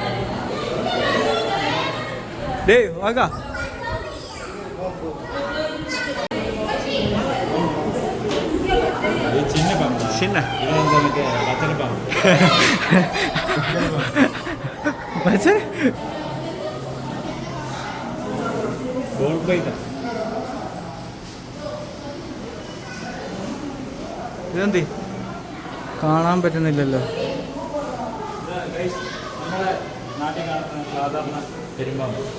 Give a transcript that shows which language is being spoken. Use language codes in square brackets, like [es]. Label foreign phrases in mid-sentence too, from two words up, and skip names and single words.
[ta] டேய் வாங்க. சின்ன பாம்பு. சின்ன பச்சனை பாம்பு. பச்சனை [en] gold bite. [ml] ഇതെന്ത് കാണാൻ പറ്റുന്നില്ലല്ലോ? നമ്മുടെ നാട്ടിൽ കാണുന്ന സാധാരണ പെരുമ്പാമ്പ്.